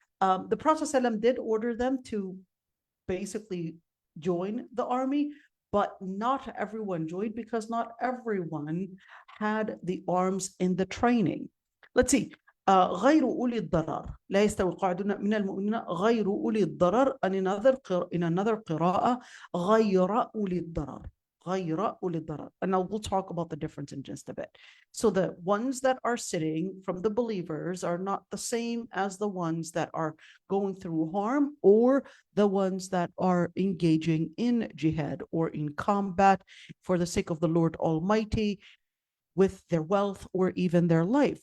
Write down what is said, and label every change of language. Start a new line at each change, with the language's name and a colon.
English: The Prophet ﷺ did order them to basically join the army, but not everyone joined because not everyone had the arms in the training. Let's see.
Arabic: غير أولي الضرر لا يستوي القاعدون من المؤمنين غير أولي الضرر.
English: In another
Arabic: قراءة غير أولي الضرر. غير أولي الضرر.
English: And now we'll talk about the difference in just a bit. So the ones that are sitting from the believers are not the same as the ones that are going through harm or the ones that are engaging in jihad or in combat for the sake of the Lord Almighty with their wealth or even their life.